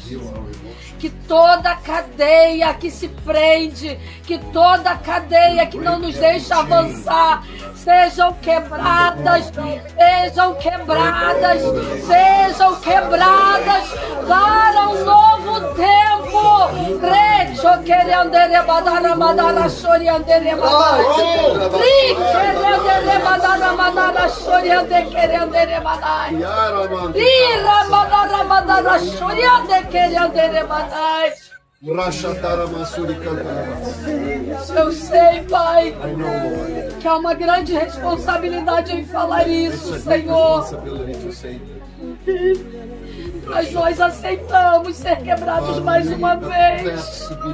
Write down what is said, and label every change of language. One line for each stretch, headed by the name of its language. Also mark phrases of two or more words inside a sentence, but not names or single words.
Portuguese: Que toda cadeia que se prende, que toda cadeia que não nos deixa avançar, sejam quebradas, sejam quebradas, sejam quebradas para um novo tempo. Recho querendere badara madara choriandere badara. Ri querendere badara madara choriandere querendere badara. Ira madara madara choriandere querendere badara. Eu sei, Pai, que há uma grande responsabilidade em falar isso, Senhor. Mas nós aceitamos ser quebrados mais uma vez.